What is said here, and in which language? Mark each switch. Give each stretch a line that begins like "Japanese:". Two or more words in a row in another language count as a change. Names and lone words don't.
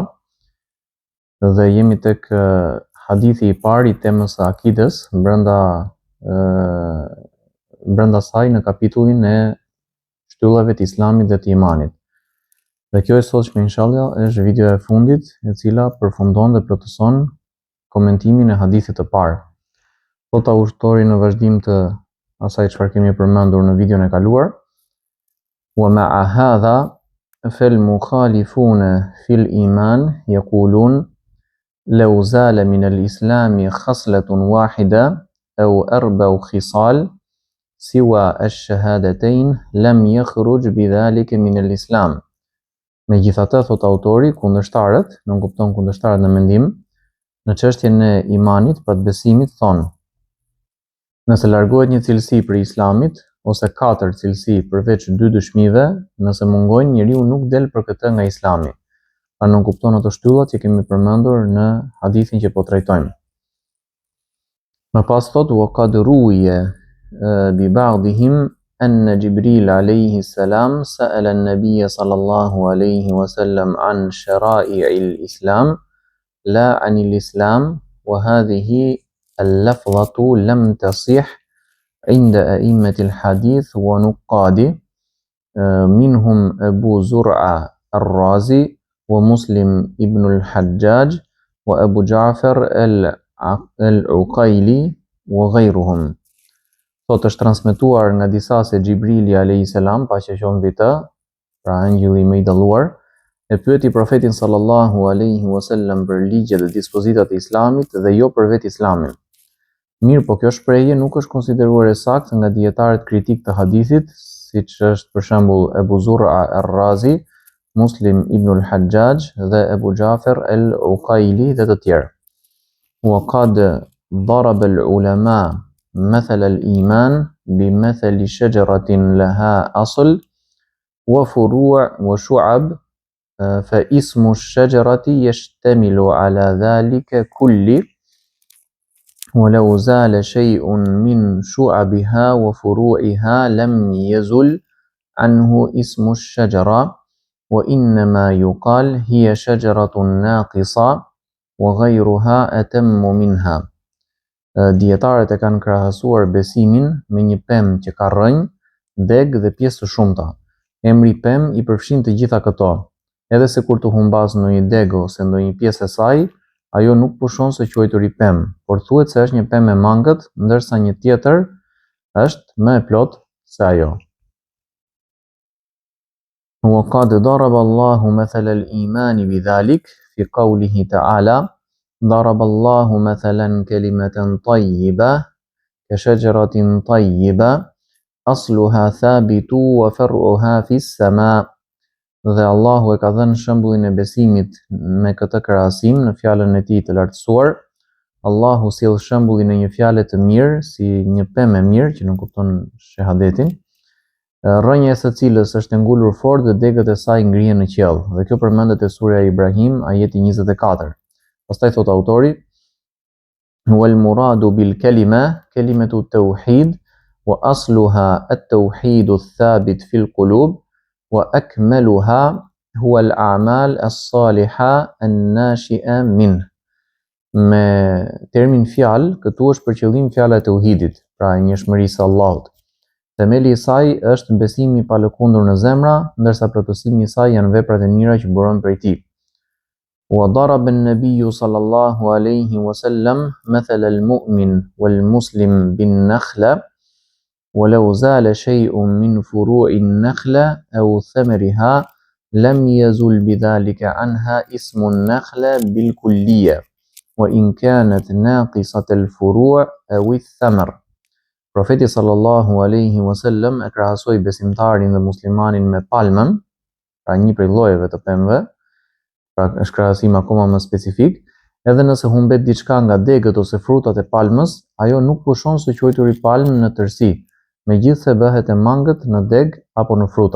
Albanian: Dhe jemi tek hadithi i parë i temës së akides brenda saj në kapitullin e shtyllave të islamit dhe të imanit. Dhe kjo e sotshme inshallah është videoja e fundit, e cila përfundon dhe plotëson komentimin e hadithit të parë. Thot autori në vazhdim të asaj çfarë kemi përmendur në videon e kaluar:
Arabic: ومع هذا فالمخالفون في الإيمان يقولون لو زال من الإسلام خصلة واحدة أو أربع خصال سوى الشهادتين لم يخرج بذلك من الإسلام.
Albanian: Megjithatë, thot autori, kundërshtarët, nuk kupton kundërshtarët në mendim, në çështjen e imanit, pra të besimit, thonë: nëse largohet një cilësi për islamit ose 4 cilësi përveç 2 dëshmive, nëse mungojnë, njeriu nuk del për këtë nga islami. Pra nuk kupton ato shtyllat që kemi përmendur në hadithin që po trajtojmë. Më pas thot:
Arabic: وقد روي ببعضهم أن جبريل عليه السلام سأل النبي صلى الله عليه وسلم عن شرائع الإسلام لا عن الإسلام، وهذه اللفظة لم تصح عند أئمة الحديث ونقاده، منهم أبو زرعة الرازي ومسلم ابن الحجاج وأبو جعفر العقيلي وغيرهم.
Albanian: Thot është transmetuar nga disa se Xhibrili
Arabic: عليه السلام,
Albanian: paqja qoftë mbi të, pra angjulli më i dalluar, e pyeti profetin
Arabic: صلى الله عليه وسلم
Albanian: për ligjet dhe dispozitat e islamit dhe jo për vetë islamin. Mirë, po kjo shprehje nuk është konsideruar e saktë nga dietarët kritik të hadithit, siç është për shembull Abu Zur'a ar-Razi, Muslim ibn al-Hajjaj dhe Abu Ja'far al-Uqayli dhe të tjerë.
Arabic: وقد ضرب العلماء مثل الإيمان بمثل شجرة لها أصل وفروع وشعب، فاسم الشجرة يشتمل على ذلك كله، ولو زال شيء من شعبها وفروعها لم يزل عنه اسم الشجرة، وإنما يقال هي شجرة ناقصة وغيرها أتم منها.
Albanian: Dietarët e kanë krahasuar besimin me një pemë që ka rrënjë, deg dhe pjesë të shumta. Emri pemë i përfshin të gjitha këto. Edhe se kur të humbas ndonjë deg ose ndonjë pjesë e saj, ajo nuk pushon së quajturi pemë, por thuhet se është një pemë e mangët, ndërsa një tjetër është më e plotë se ajo.
Arabic: وقد ضرب الله مثل الإيمان بذلك في قوله تعالى: ضرب الله مثلا كلمة طيبة كشجرة طيبة أصلها ثابت وفرعها في السماء.
Albanian: Dhe Allahu e ka dhënë shembullin e besimit me këtë krahasim në fjalën e tij të lartësuar. Allahu sjell shembullin e një fjale të mirë si një pemë e mirë që nuk kupton shahadetin, rrënja e së cilës është e ngulur fort dhe degët e saj ngrihen në qiell. Dhe kjo përmendet te surja Ibrahim, ajeti 24. Pastaj thot autori:
Arabic: والمراد بالكلمة كلمة التوحيد وأصلها التوحيد الثابت في القلوب وأكملها هو الأعمال الصالحة الناشئة من.
Albanian: Me termin fjalë, këtu është për qëllim fjala e tauhidit, pra e njohshmërisë së Allahut. Themeli i saj është besimi pa lëkundur në zemra, ndërsa plotësimi i saj janë veprat e mira që burojnë prej tij.
Arabic: وضرب النبي صلى الله عليه وسلم مثل المؤمن والمسلم بالنخلة ولو زال شيء من فروع النخلة أو ثمرها لم يزل بذلك عنها اسم النخلة بالكلية وإن كانت ناقصة الفروع أو الثمر.
Albanian: Profeti
Arabic: صلى الله عليه وسلم
Albanian: e krahasoi besimtarin dhe muslimanin me palmën, pra një prej llojeve të pemëve, pra është krahasim akoma më specifik, edhe nëse humbet diçka nga degët ose frutat e palmës, ajo nuk pushon së quajturi palmë në tërësi, megjithse bëhet e mangët në deg apo në fruta.